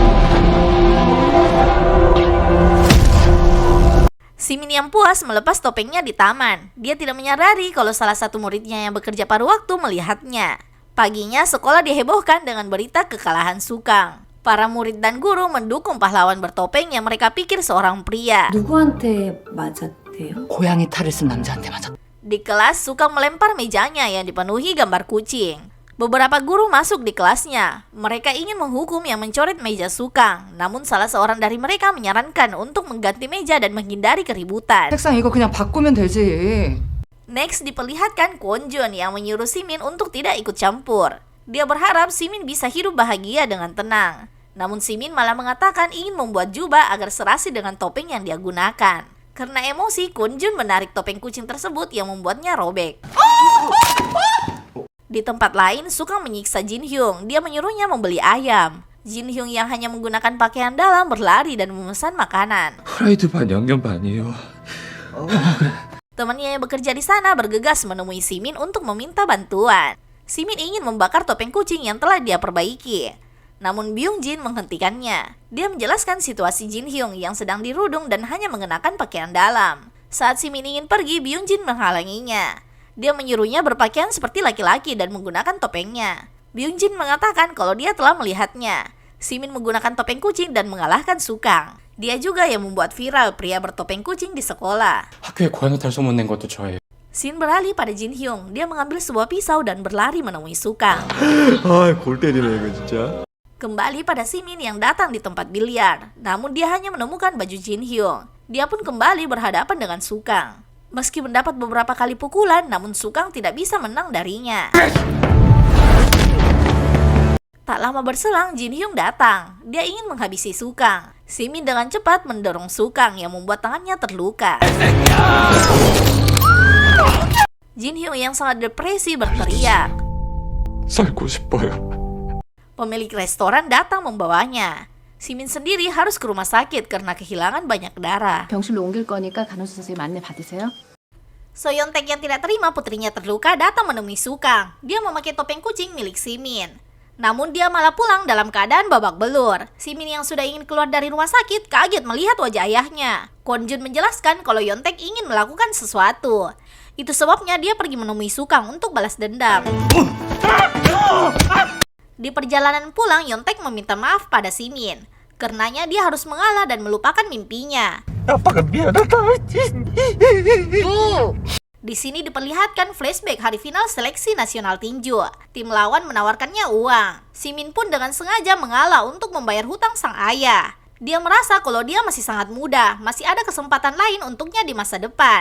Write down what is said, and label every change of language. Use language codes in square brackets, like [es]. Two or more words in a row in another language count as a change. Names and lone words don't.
[id] Simin yang puas melepas topengnya di taman. Dia tidak menyadari kalau salah satu muridnya yang bekerja paruh waktu melihatnya. Paginya sekolah dihebohkan dengan berita kekalahan Sukang. Para murid dan guru mendukung pahlawan bertopeng yang mereka pikir seorang pria. [ko] 누구한테 맞았대요? 고양이 탈을 쓴 남자한테 맞았. [id] Di kelas, Sukang melempar mejanya yang dipenuhi gambar kucing. Beberapa guru masuk di kelasnya. Mereka ingin menghukum yang mencoret meja Sukang. Namun salah seorang dari mereka menyarankan untuk mengganti meja dan menghindari keributan. [ko] 책상 이거 그냥 바꾸면 되지. [id] Next diperlihatkan Kwon Jun yang menyuruh Simin untuk tidak ikut campur. Dia berharap Simin bisa hidup bahagia dengan tenang. Namun Simin malah mengatakan ingin membuat jubah agar serasi dengan topeng yang dia gunakan. Karena emosi, Kwon Jun menarik topeng kucing tersebut yang membuatnya robek. Di tempat lain, Sukang menyiksa Jin Hyung. Dia menyuruhnya membeli ayam. Jin Hyung yang hanya menggunakan pakaian dalam berlari dan memesan makanan. [ko] 프라이드 반 양념 반이에요. [id] Temannya yang bekerja di sana bergegas menemui Simin untuk meminta bantuan. Simin ingin membakar topeng kucing yang telah dia perbaiki. Namun Byung Jin menghentikannya. Dia menjelaskan situasi Jin Hyung yang sedang dirudung dan hanya mengenakan pakaian dalam. Saat Simin ingin pergi, Byung Jin menghalanginya. Dia menyuruhnya berpakaian seperti laki-laki dan menggunakan topengnya. Byung Jin mengatakan kalau dia telah melihatnya. Simin menggunakan topeng kucing dan mengalahkan Sukang. Dia juga yang membuat viral pria bertopeng kucing di sekolah. [ko] 학교에 고양이 탈 소문 낸 것도 저예요. [id] Scene beralih pada Jin Hyung. Dia mengambil sebuah pisau dan berlari menemui Sukang. [ko] 골 때리네 이거 진짜. [id] Kembali pada Simin yang datang di tempat biliar. Namun dia hanya menemukan baju Jin Hyung. Dia pun kembali berhadapan dengan Sukang. Meski mendapat beberapa kali pukulan, namun Sukang tidak bisa menang darinya. Tak lama berselang, Jin Hyung datang. Dia ingin menghabisi Sukang. Simin dengan cepat mendorong Sukang yang membuat tangannya terluka. Jin Hyung yang sangat depresi berteriak. [ko] 살고 싶어요. [id] Pemilik restoran datang membawanya. Simin sendiri harus ke rumah sakit karena kehilangan banyak darah. [ko] 병실로 옮길 거니까 간호사 선생님 안내 받으세요. [id] Soyeontaek yang tidak terima putrinya terluka datang menemui Sukang. Dia memakai topeng kucing milik Simin. Namun dia malah pulang dalam keadaan babak belur. Simin yang sudah ingin keluar dari rumah sakit kaget melihat wajah ayahnya. Kwon-jun menjelaskan kalau Yontek ingin melakukan sesuatu. Itu sebabnya dia pergi menemui Sukang untuk balas dendam. Di perjalanan pulang, Yontek meminta maaf pada Simin. Karenanya dia harus mengalah dan melupakan mimpinya. [ko] 아빠가 미안하다. [id] Di sini diperlihatkan flashback hari final seleksi nasional tinju. Tim lawan menawarkannya uang. Simin pun dengan sengaja mengalah untuk membayar hutang sang ayah. Dia merasa kalau dia masih sangat muda, masih ada kesempatan lain untuknya di masa depan.